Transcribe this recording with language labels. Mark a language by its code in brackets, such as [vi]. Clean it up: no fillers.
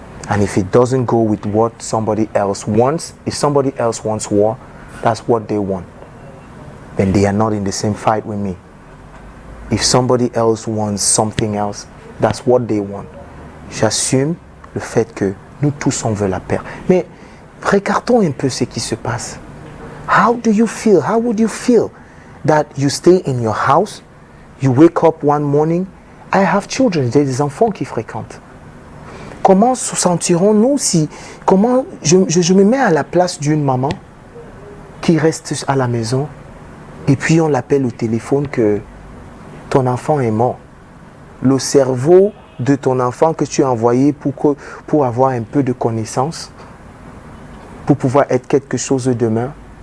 [en] And if it doesn't go with what somebody else wants, if somebody else wants war, that's what they want. Then they are not in the same fight with me. If somebody else wants something else, that's what they want. [fr] J'assume le fait que nous tous on veut la paix. Mais regardons un peu ce qui se passe. [en] How do you feel? How would you feel that you stay in your house, you wake up one morning, I have children, [fr] j'ai des enfants qui fréquentent. Comment se sentirons-nous si... Comment je me mets à la place d'une maman qui reste à la maison et puis on l'appelle au téléphone que ton enfant est mort. Le cerveau de ton enfant que tu as envoyé pour avoir un peu de connaissance, pour pouvoir être quelque chose de demain.